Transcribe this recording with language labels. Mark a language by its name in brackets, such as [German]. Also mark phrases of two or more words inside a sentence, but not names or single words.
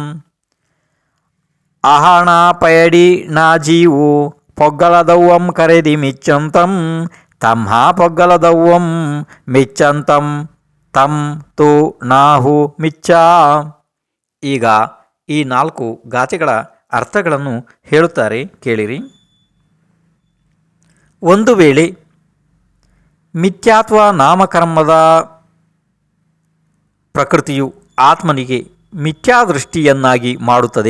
[Prakrit languages] ಅಹಣ ಪಯಡಿ ನಾ ಜೀವು ಪೊಗ್ಗಲದವ್ವಂ ಕರೆದಿ ಮಿಚ್ಚಂತಂ ತಮ್ಮ ಪೊಗ್ಗಲದವ್ವಂ ಮಿಚ್ಚಂತಂ ತಂ ತು ನಾಹು ಮಿಚ್ಚ. [Kannada] ಈಗ ಈ 4 ಗಾಥೆಗಳ ಅರ್ಥಗಳನ್ನು ಹೇಳುತ್ತಾರೆ. ಕೇಳಿರಿ. ಒಂದು ವೇಳೆ ಮಿಥ್ಯಾತ್ವ ನಾಮಕರ್ಮದ ಪ್ರಕೃತಿಯು ಆತ್ಮನಿಗೆ ಮಿಥ್ಯಾದೃಷ್ಟಿಯನ್ನಾಗಿ ಮಾಡುತ್ತದೆ.